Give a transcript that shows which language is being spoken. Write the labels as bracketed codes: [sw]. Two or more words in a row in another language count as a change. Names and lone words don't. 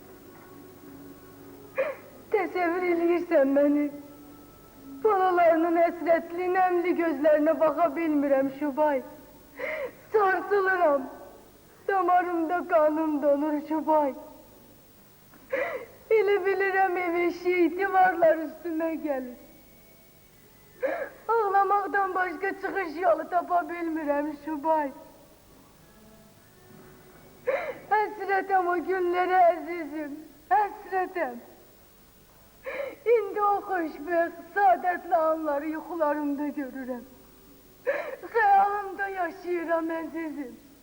[az] Təsəvvür eləyirsən məni. Balalarının həsrətli, nəmli gözlərinə baxa bilmirəm Şubay. Sarsılıram. Damarımda qanım donur Şubay. Elə bilirəm ev divarlar üstüme gelir. [tr] Ağlamaktan başka çıkış yolu [az] tapa bilmirəm [tr] Şubay. [az] Həsrətəm o günlərə əzizim, həsrətəm. İndi o xoşbəxt, saadətli anları yuxularımda görürəm. Xəyalımda yaşayıram əzizim.